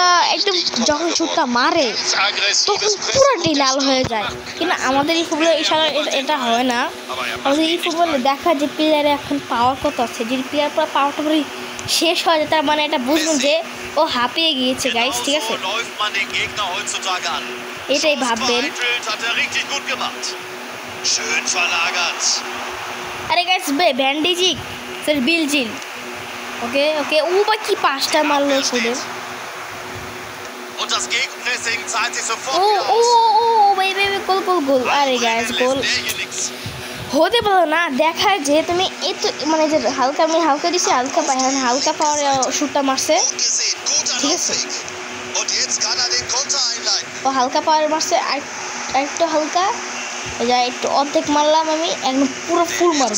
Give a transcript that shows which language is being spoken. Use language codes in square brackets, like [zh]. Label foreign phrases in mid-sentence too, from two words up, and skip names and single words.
[bn] একদম যখন শুটটা মারে তখন পুরোটাই লাল হয়ে যায় কিন্তু আমাদের এই ফুটবলে এটা হয় না আমাদের এই ফুটবলে দেখা যে প্লেয়ারে এখন পাওয়ার কত আছে যে প্লেয়ার পুরো পাওয়ারটা পুরো শেষ হয়ে যায় তার মানে এটা বুঝবেন যে ও হাঁপিয়ে গিয়েছে গাইস ঠিক আছে এটাই ভাববেন আরে গাইস ব্যান্ডেজিক স্যার বিলজিল ওকে ও বা কি পাঁচটা মারলো শুধু [de] Und das Gegenpressing zahlt sich sofort [bn] ও [de] wieder [bn] ও [de] aus. [bn] ও গোল আরে গাইস গোল হতে পারো না দেখায় যে তুমি এত মানে যে হালকা দিছি হালকা [en] power shot [bn] মারছে ঠিক আছে ও হালকা পাওয়ার মারছে একটু হালকা একটু অর্ধেক মারলাম আমি একদম পুরো ফুল